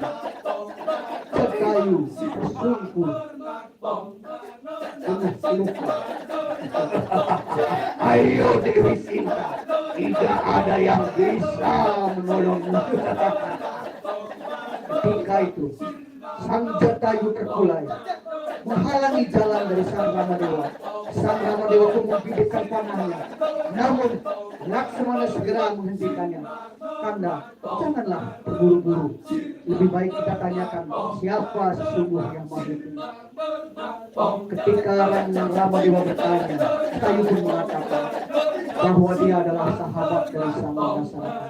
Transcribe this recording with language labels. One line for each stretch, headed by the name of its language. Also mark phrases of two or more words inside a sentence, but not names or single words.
Indonesian: Jatayu tersungkur penuh luka. Ayo Dewi Sinta, tidak ada yang bisa menolongmu. Ketika itu sang Jatayu terkulai menghalangi jalan dari sang Ramadewa. Sang Ramadewa pun membidikkan panahnya, namun Laksmana segera menghentikannya. Kanda, janganlah terburu-buru. Lebih baik kita tanyakan siapa sesungguhnya yang mau itu. Ketika Ramadewa bertanya, Jatayu pun mengatakan bahwa dia adalah sahabat dari sang masyarakat.